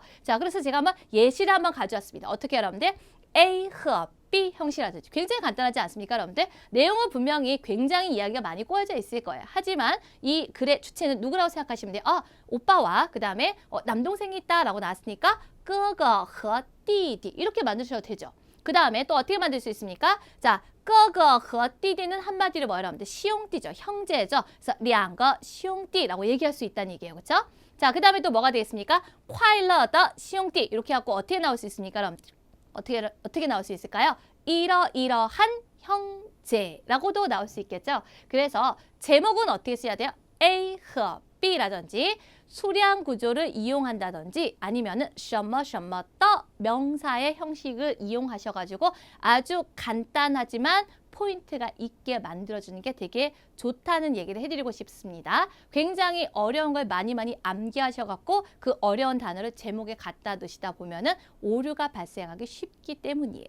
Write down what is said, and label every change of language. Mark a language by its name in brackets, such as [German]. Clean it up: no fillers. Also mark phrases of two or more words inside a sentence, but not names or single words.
[Korean] 자, 그래서 제가 한번 예시를 한번 가져왔습니다. 어떻게 여러분들? A和 B 형식이라든지 굉장히 간단하지 않습니까, 여러분들? 내용은 분명히 굉장히 이야기가 많이 꼬여져 있을 거예요. 하지만 이 글의 주체는 누구라고 생각하시면 돼요? 오빠와 그 다음에 남동생이 있다라고 나왔으니까 [Chinese] 哥哥和弟弟 [Korean] 이렇게 만드셔도 되죠. 그 다음에 또 어떻게 만들 수 있습니까? 자, [Chinese] 哥哥和弟弟 [Korean] 는 한마디로 뭐예요, 여러분들? 兄弟죠, 형제죠. 그래서 [Chinese] 两个兄弟 [Korean] 라고 얘기할 수 있다는 얘기예요, 그렇죠? 자, 그 다음에 또 뭐가 되겠습니까? [Chinese] 快乐的兄弟 [Korean] 이렇게 하고 어떻게 나올 수 있습니까, 여러분들? 어떻게 나올 수 있을까요? 이러이러한 형제라고도 나올 수 있겠죠. 그래서 제목은 어떻게 써야 돼요? A 和 B라든지 수량 구조를 이용한다든지 아니면은 [Chinese] 什么什么的 [Korean] 명사의 형식을 이용하셔가지고 아주 간단하지만 포인트가 있게 만들어주는 게 되게 좋다는 얘기를 해드리고 싶습니다. 굉장히 어려운 걸 많이 암기하셔갖고 그 어려운 단어를 제목에 갖다 넣으시다 보면은 오류가 발생하기 쉽기 때문이에요.